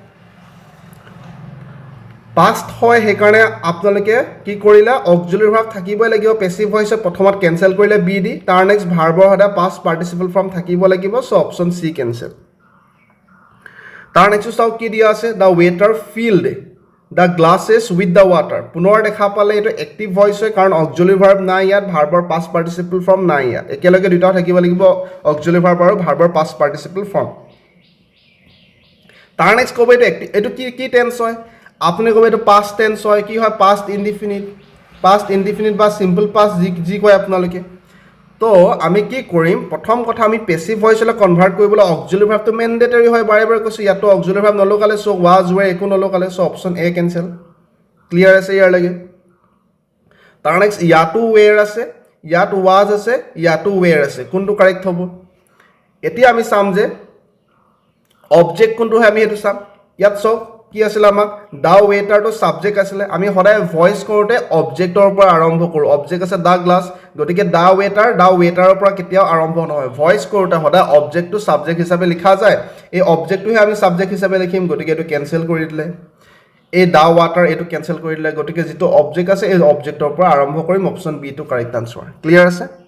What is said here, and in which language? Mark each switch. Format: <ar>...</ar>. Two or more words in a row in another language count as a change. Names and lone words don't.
<as>পাষ্ট হয় হে কাৰণে আপোনালোকে কি কৰিলা</as> <en>auxiliary verb</en> <as>থাকিবই লাগিব</as> <en>passive voiceত</en> <as>প্ৰথমত কেনসেল কৰিলে বি দি তাৰ নেক্সট ভাৰ্বৰ সদায়</as> <en>past participle form</en> <as>থাকিব লাগিব</as> <en>so option C cancel</en> <as>তাৰ নেক্সট চাওক কি দিয়া আছে</as> <en>the waiter filled the glasses with the water</en> <as>পুনৰ দেখা পালে এটো</as> <en>active voice</en> <as>হয় কাৰণ</as> <en>auxiliary verb</en> <as>নাই ইয়াত</as> <en>verbৰ past participle form</en> <as>নাই ইয়াত একেলগে দুটা থাকিব লাগিব</as> <en>auxiliary verb</en> <as>আৰু</as> <en>verbৰ past participle form</en> <as>তাৰ নেক্সট কব এটো কি টেন্স হয় আপুনি কব এটো</as> <en>past tense</en> <as>হয় কি হয়</as> <en>past indefinite</en> <as>বা</as> <en>simple past</en> <as>যি কয় আপোনালোকে তো আমি কি কৰিম প্ৰথম কথা আমি</as> <en>passive voiceলৈ convert</en> <as>কৰিবলৈ</as> <en>auxiliary verbটো mandatory</en> <as>হয় বাৰে বাৰে কৈছো ইয়াতো</as> <en>auxiliary verb</en> <as>নলগালে</as> <en>so was were</en> <as>একো নলগালে</as> <en>so option A cancel clear</en> <as>আছে ইয়াৰ লাগে তাৰ নেক্সট ইয়াতো ওয়েৰ আছে ইয়াত ওয়াজ আছে ইয়াতো ওয়েৰ আছে কোনটো কাৰেক্ট হ'ব এতিয়া আমি চাম যে অবজেক্ট কোনটো হয় আমি এটো চাম ইয়াত সব কি আছিল আমাক</as> <en>the waiter</en> <as>তো সাবজেক্ট আছিল আমি সদায় ভয়েস কৰোতে অবজেক্টৰ পৰা আৰম্ভ কৰো অবজেক্ট আছে</as> <en>the glass</en> <as>গতিকে</as> <en>the waiterৰ</en> <as>পৰা কেতিয়াও আৰম্ভ নহয় ভয়েস কৰোতে সদায়</as> <en>object to subject</en> <as>হিচাপে লিখা যায় এই অবজেক্টটোহে আমি সাবজেক্ট হিচাপে লিখিম গতিকে এটো কেনসেল কৰি দিলে এই</as> <en>the water</en> <as>এটো কেনসেল কৰি দিলে গতিকে যেটো অবজেক্ট আছে এই অবজেক্টৰ পৰা আৰম্ভ কৰিম</as> <en>option B to correct answer clear</en> <as>আছে</as>